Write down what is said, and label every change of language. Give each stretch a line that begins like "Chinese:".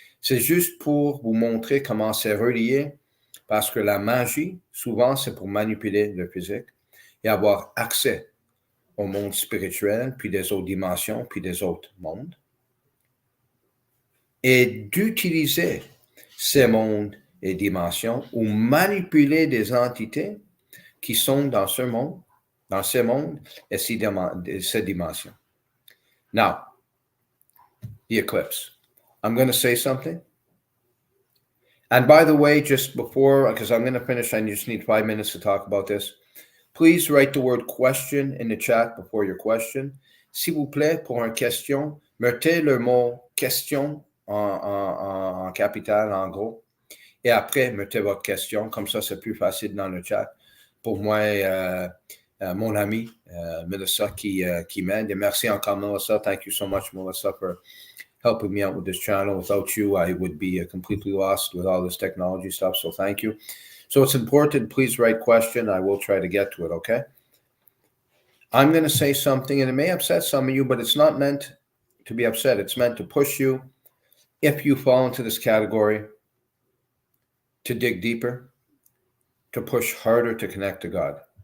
French: C'est juste pour vous montrer comment c'est relié, parce que la magie, souvent, c'est pour manipuler le physique et avoir accès au monde spirituel, puis des autres dimensions, puis des autres mondes. Et d'utiliser ces mondes et dimensions ou manipuler des entités qui sont dans ce monde, dans ces mondes et ces dimensions.
English: Now, the eclipse. I'm going to say something. And by the way, just before, because I'm going to finish, I just need 5 minutes to talk about this. Please write the word question in the chat before your question.
French: S'il vous plaît, pour une question, mettez le mot question en capital, en gros. Et après, mettez votre question. Comme ça, c'est plus facile dans le chat. Pour moi, mon ami, Melissa, qui m'aide. Et merci encore, Melissa.
English: Thank you so much, Melissa, for helping me out with this channel. Without you, I would be completely lost with all this technology stuff. So thank you. So it's important. Please write question. I will try to get to it, okay? I'm going to say something, and it may upset some of you, but it's not meant to be upset. It's meant to push you, if you fall into this category, to dig deeper, to push harder to connect to God.